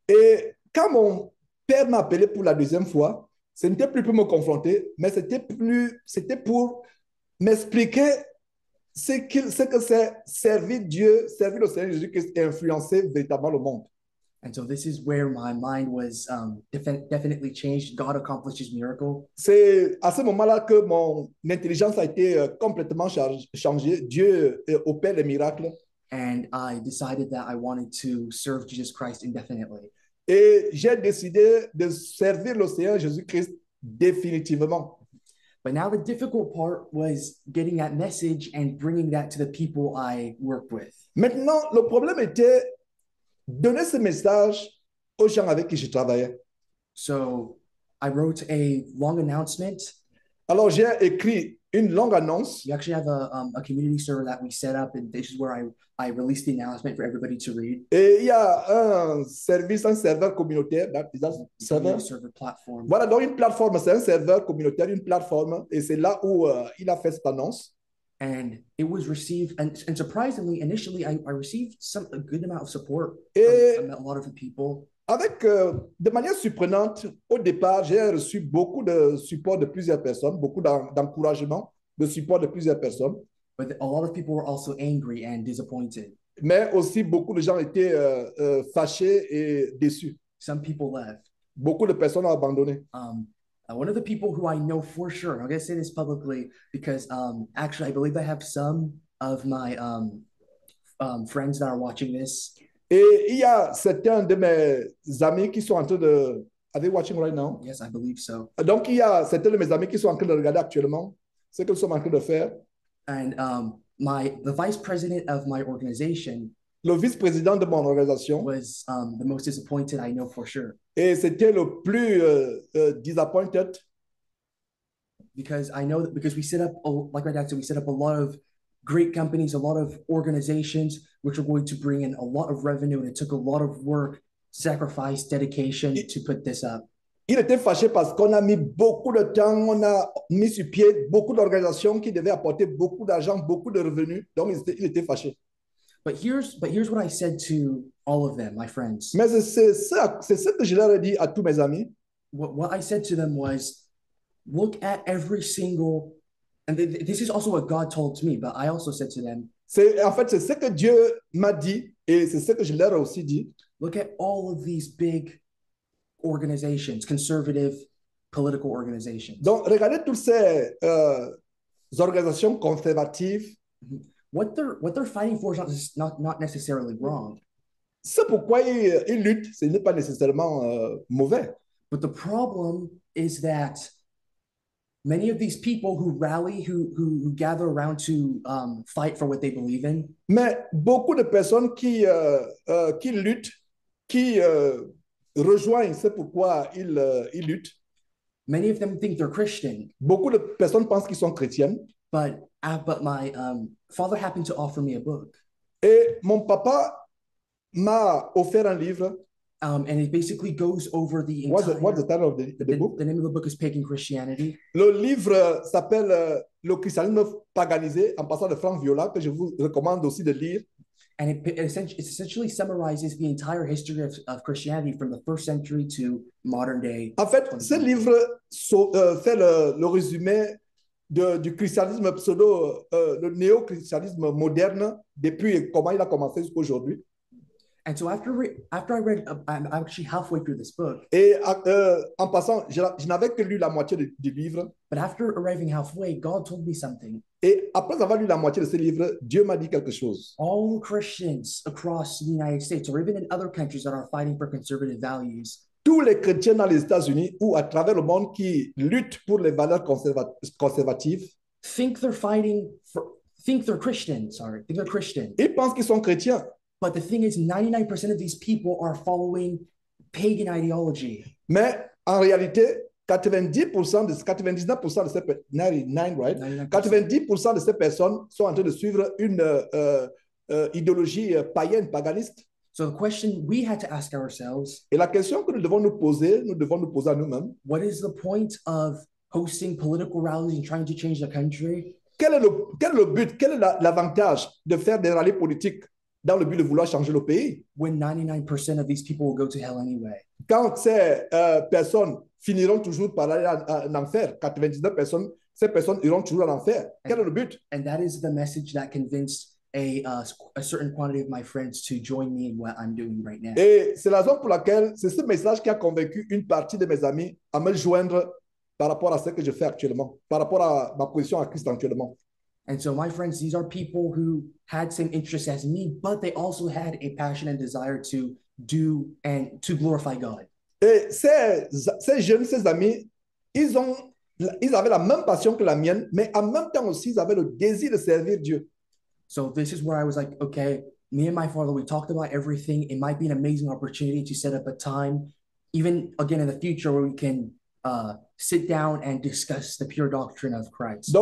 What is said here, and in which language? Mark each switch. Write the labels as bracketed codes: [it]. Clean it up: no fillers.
[fr] Et quand mon père m'a appelé pour la deuxième fois, ce n'était plus pour me confronter, mais c'était pour m'expliquer ce que c'est servir Dieu, servir le Seigneur Jésus-Christ et influencer véritablement le monde. [en] And so this is where my mind was definitely changed. God accomplished his miracle. [fr] C'est à ce moment-là que mon intelligence a été complètement changée. Dieu opère les miracles. [en] And I decided that I wanted to serve Jesus Christ indefinitely. [fr] Et j'ai décidé de servir le Seigneur Jésus-Christ définitivement. [en] But now the difficult part was getting that message and bringing that to the people I worked with. [fr] Maintenant, le problème était donner ce message aux gens avec qui je travaillais. [en] So I wrote a long announcement. [fr] Alors, j'ai écrit une longue annonce. [en] We actually have a community server that we set up, and this is where I released the announcement for everybody to read. [fr] Et il y a un serveur communautaire, [en] Server platform. [fr] Voilà, donc une plateforme, c'est un serveur communautaire, une plateforme, et c'est là où il a fait cette annonce. [en] And it was received, and surprisingly, initially, I received a good amount of support from a lot of the people. [fr] Avec, de manière surprenante, au départ, j'ai reçu beaucoup de support de plusieurs personnes, beaucoup d'encouragement, de support de plusieurs personnes. [en] But a lot of people were also angry and disappointed. [fr] Mais aussi, beaucoup de gens étaient fâchés et déçus. [en] Some people left. [fr] Beaucoup de personnes ont abandonné. [en] One of the people who I know for sure, and I'm going to say this publicly because actually I believe I have some of my friends that are watching this. [fr] Et il y a certains de mes amis qui sont en train de... [en] Are they watching right now? Yes, I believe so. [fr] Donc, il y a certains de mes amis qui sont en train de regarder actuellement ce que nous sommes en train de faire. [en] And the vice president of my organization, [fr] le vice-président de mon organisation, [en] was the most disappointed, I know for sure. [fr] Et c'était le plus disappointed. [en] Because I know that because we set up, like my dad said, we set up a lot of great companies, a lot of organizations, which are going to bring in a lot of revenue. And it took a lot of work, sacrifice, dedication to put this up. [fr] Il était fâché parce qu'on a mis beaucoup de temps, on a mis sur pied beaucoup d'organisations qui devaient apporter beaucoup d'argent, beaucoup de revenus. Donc, il était fâché. [en] But here's what I said to all of them, my friends. [fr] Mais c'est ce que je leur ai dit à tous mes amis. [en] What I said to them was, look at every single, and this is also what God told to me, but I also said to them, [fr] En fait, c'est ce que Dieu m'a dit et c'est ce que je leur ai aussi dit. [en] Look at all of these big organizations, conservative political organizations. [fr] Donc, regardez toutes ces organisations conservatives. [en] What they're fighting for is not necessarily wrong. [fr] C'est pourquoi ils luttent, ce n'est pas nécessairement mauvais. [en] But the problem is that many of these people who rally, who gather around to fight for what they believe in. [fr] Mais beaucoup de personnes qui luttent, qui rejoignent, c'est pourquoi ils luttent. [en] Many of them think they're Christian. [fr] Beaucoup de personnes pensent qu'ils sont chrétiennes. [en] But my father happened to offer me a book. [fr] Et mon papa m'a offert un livre. [en] And it basically goes over the entire... What's the title of the book? The name of the book is Pagan Christianity. [fr] Le livre s'appelle Le christianisme paganisé, en passant de Franck Viola, que je vous recommande aussi de lire. [en] And it essentially summarizes the entire history of Christianity from the first century to modern day. [fr] En fait, ce livre fait le résumé du christianisme pseudo, le néo-christianisme moderne, depuis comment il a commencé jusqu'à aujourd'hui. [en] And so after I read, I'm actually halfway through this book. [fr] Et en passant, je n'avais que lu la moitié du livre. [en] But after arriving halfway, God told me something. [fr] Et après avoir lu la moitié de ce livre, Dieu m'a dit quelque chose. [en] All Christians across the United States, or even in other countries that are fighting for conservative values, [fr] tous les chrétiens dans les États-Unis ou à travers le monde qui luttent pour les valeurs conservatives, [en] think they're Christian. Think they're Christian. [fr] Ils pensent qu'ils sont chrétiens. [en] But the thing is, 99% of these people are following pagan ideology. [fr] Mais en réalité, 99% de ces 90% de ces personnes sont en train de suivre une idéologie païenne, paganiste. [en] So the question we had to ask ourselves, [fr] Et la question que nous devons nous poser à nous-mêmes, [en] what is the point of hosting political rallies and trying to change the country? [fr] quel est le but, quel est l'avantage de faire des rallyes politiques dans le but de vouloir changer le pays [en] When 99% of these people will go to hell anyway. [fr] quand ces personnes finiront toujours par aller en enfer, 99%, ces personnes iront toujours en enfer. Quel est le but? [en] And that is the message that convinced a certain quantity of my friends to join me in what I'm doing right now. [fr] Et c'est la raison pour laquelle c'est ce message qui a convaincu une partie de mes amis à me joindre par rapport à ce que je fais actuellement, par rapport à ma position à Christ actuellement. [en] And so my friends, these are people who had same interests as me, but they also had a passion and desire to do and to glorify God. [fr] Et ces jeunes, ces amis, ils avaient la même passion que la mienne, mais en même temps aussi, ils avaient le désir de servir Dieu. [en] So this is where I was like, okay, me and my father, we talked about everything. It might be an amazing opportunity to set up a time, even again in the future, where we can sit down and discuss the pure doctrine of Christ.